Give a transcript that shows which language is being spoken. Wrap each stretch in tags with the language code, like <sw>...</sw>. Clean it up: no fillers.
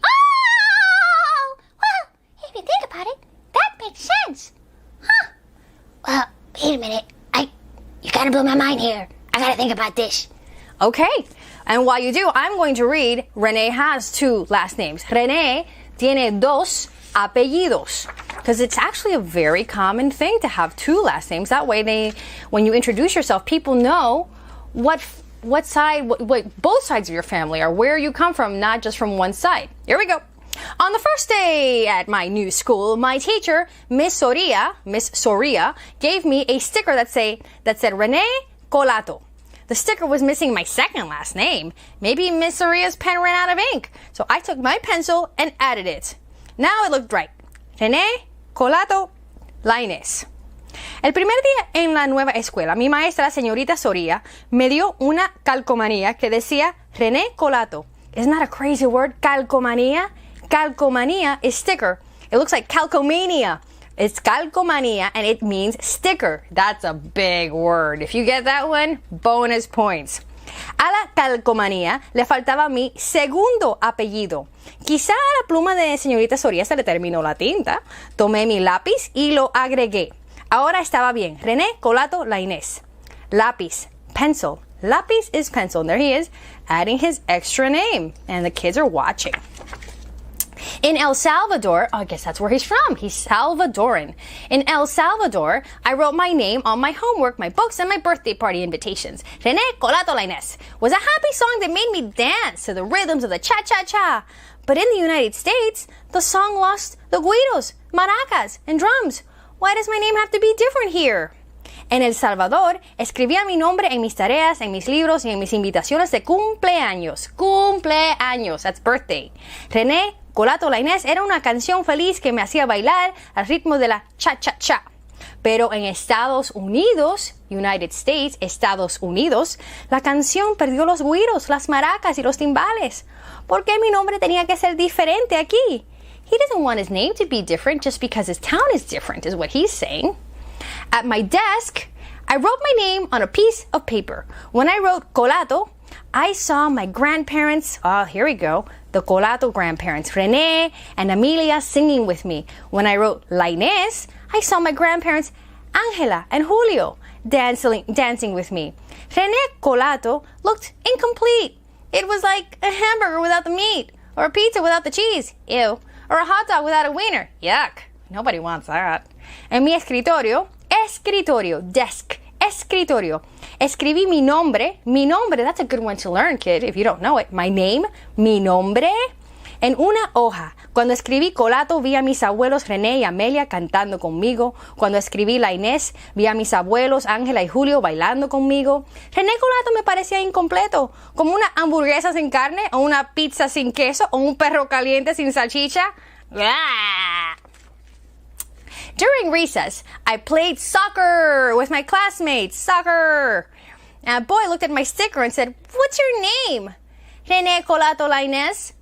<en>Oh! Well, if you think about it, that makes sense. Huh. Well, wait a minute. You kind of blew my mind here. I gotta think about this. Okay. And while you do, I'm going to read, Rene has two last names.</en> <es>Rene tiene dos apellidos.</es> <en>Because it's actually a very common thing to have two last names. That way, when you introduce yourself, people know what side, both sides of your family are, where you come from, not just from one side. Here we go. On the first day at my new school, my teacher, Miss Soria, gave me a sticker that said Rene Colato. The sticker was missing my second last name. Maybe Miss Soria's pen ran out of ink. So I took my pencil and added it. Now it looked right. Rene Colato Lainez.</en> <es>El primer día en la nueva escuela, mi maestra, señorita Soria, me dio una calcomanía que decía Rene Colato.</es> <en>Isn't that a crazy word? Calcomanía. Calcomanía is sticker. It looks like calcomania. It's calcomanía and it means sticker. That's a big word. If you get that one, bonus points.</en> <es>A la calcomanía le faltaba mi segundo apellido. Quizá a la pluma de señorita Soria se le terminó la tinta. Tomé mi lápiz y lo agregué. Ahora estaba bien. René Colato Lainez. Lápiz, pencil.</es> <en>Lápiz is pencil. And there he is, adding his extra name. And the kids are watching. In El Salvador, I guess that's where he's from. He's Salvadoran. In El Salvador, I wrote my name on my homework, my books, and my birthday party invitations. René Colato Lainez was a happy song that made me dance to the rhythms of the cha-cha-cha. But in the United States, the song lost the güiros, maracas, and drums. Why does my name have to be different here?</en> <es>En El Salvador, escribía mi nombre en mis tareas, en mis libros y en mis invitaciones de cumpleaños.</es> <en>Cumpleaños, that's birthday.</en> <es>René Colato Lainez era una canción feliz que me hacía bailar al ritmo de la cha-cha-cha. Pero en Estados Unidos, United States, Estados Unidos, la canción perdió los güiros, las maracas y los timbales. ¿Por qué mi nombre tenía que ser diferente aquí?</es> <en>He doesn't want his name to be different just because his town is different, is what he's saying. At my desk, I wrote my name on a piece of paper. When I wrote Colato, I saw my grandparents, here we go, the Colato grandparents, Rene and Amelia singing with me. When I wrote Lainez, I saw my grandparents, Angela and Julio, dancing with me. Rene Colato looked incomplete. It was like a hamburger without the meat, or a pizza without the cheese, ew, or a hot dog without a wiener, yuck. Nobody wants that.</en> <es>En mi escritorio, desk, escritorio. Escribí mi nombre,</es> <en>that's a good one to learn, kid, if you don't know it. My name,</en> <es>mi nombre, en una hoja. Cuando escribí Colato, vi a mis abuelos René y Amelia cantando conmigo. Cuando escribí Lainez, vi a mis abuelos Ángela y Julio bailando conmigo. René Colato me parecía incompleto, como una hamburguesa sin carne, o una pizza sin queso, o un perro caliente sin salchicha. ¡Ah!</es> <en>During recess, I played soccer with my classmates. Soccer! And a boy looked at my sticker and said, "What's your name?" René Colato Lainez.</en>